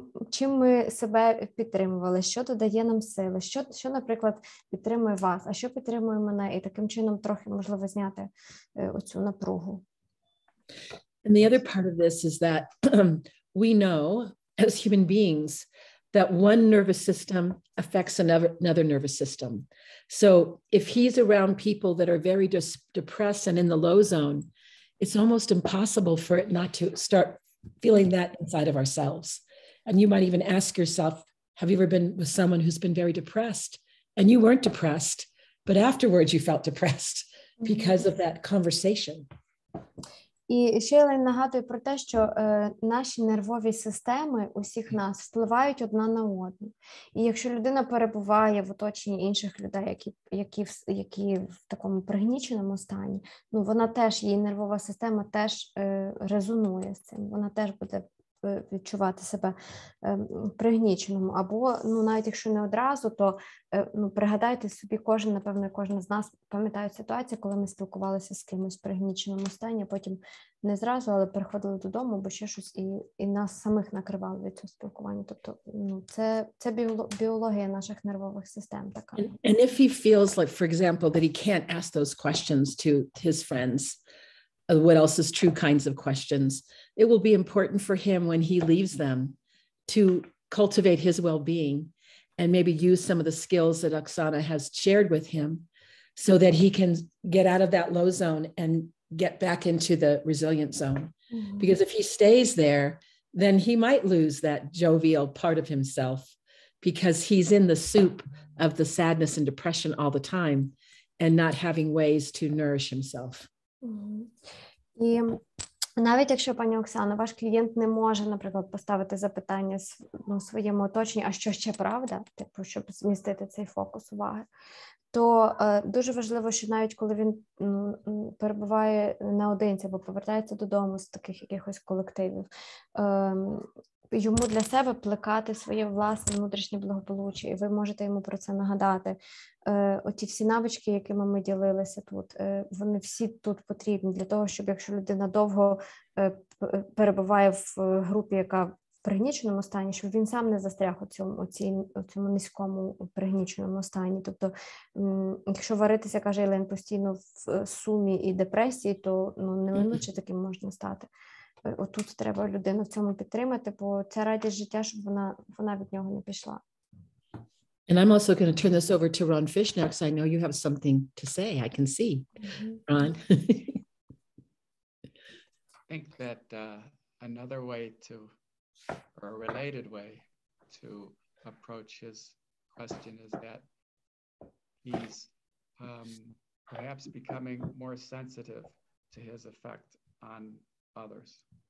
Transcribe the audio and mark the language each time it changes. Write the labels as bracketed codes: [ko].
[uk] чим ми себе підтримували, що додає нам сили, що, наприклад, підтримує вас, а що підтримує мене, і таким чином трохи, можливо, зняти оцю напругу. [en] And the other part of this is that we know as human beings that one nervous system affects another nervous system. So if he's around people that are very depressed and in the low zone, it's almost impossible for it not to start feeling that inside of ourselves. And you might even ask yourself, have you ever been with someone who's been very depressed and you weren't depressed, but afterwards you felt depressed because of that conversation? [uk] І ще я нагадую про те, що наші нервові системи усіх нас впливають одна на одну. І якщо людина перебуває в оточенні інших людей, які в такому пригніченому стані, вона теж, її нервова система теж резонує з цим, вона теж буде відчувати себе пригніченому. Або, навіть якщо не одразу, то пригадайте собі, кожен з нас пам'ятає ситуацію, коли ми спілкувалися з кимось в пригніченому стані, потім не зразу, але приходили додому, або ще щось, і нас самих накривало від цього спілкування. Тобто, це біологія наших нервових систем така. And if he feels like, for example, that he can't ask those questions to his friends, what else is true kinds of questions, it will be important for him when he leaves them to cultivate his well-being and maybe use some of the skills that Oksana has shared with him so that he can get out of that low zone and get back into the resilient zone. Mm-hmm. Because if he stays there, then he might lose that jovial part of himself because he's in the soup of the sadness and depression all the time and not having ways to nourish himself. І навіть якщо, пані Оксано, ваш клієнт не може, наприклад, поставити запитання своєму оточенню, а що ще правда, щоб змістити цей фокус уваги, то дуже важливо, що навіть коли він перебуває наодинці або повертається додому з таких якихось колективів, йому для себе плекати своє власне внутрішнє благополуччя, і ви можете йому про це нагадати. Оті всі навички, якими ми ділилися тут, вони всі тут потрібні для того, щоб якщо людина довго перебуває в групі, яка в пригніченому стані, щоб він сам не застряг у цьому низькому пригніченому стані. Тобто, якщо варитися, каже Єлен, постійно в сумі і депресії, то неминуче таким можна стати. Отут треба людину в цьому підтримати, бо це радість життя, щоб вона від нього не пішла. [en] And I'm also going to turn this over to Ron Fish now, because I know you have something to say. I can see. Ron. I think that another way or a related way to approach his question is that he's perhaps becoming more sensitive to his effect on others.